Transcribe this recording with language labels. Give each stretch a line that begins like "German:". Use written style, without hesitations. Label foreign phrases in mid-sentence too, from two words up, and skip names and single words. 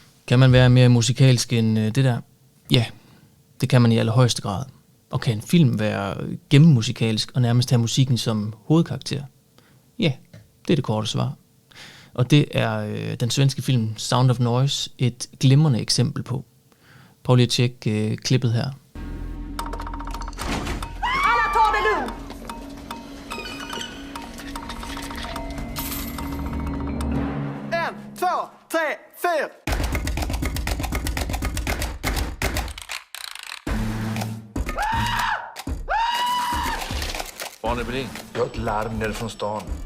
Danish: Kan man være mere musikalsk end det der? Ja, det kan man i allerhøjeste grad. Og kan en film være gennemmusikalsk og nærmest have musikken som hovedkarakter? Ja, det er det korte svar. Og det er den svenske film Sound of Noise et glimrende eksempel på. Prøv lige at tjekke klippet her.
Swedish: Alla tar det lugnt! 1, 2, 3, 4! Barne Bring, jag har ett larm nere från stan.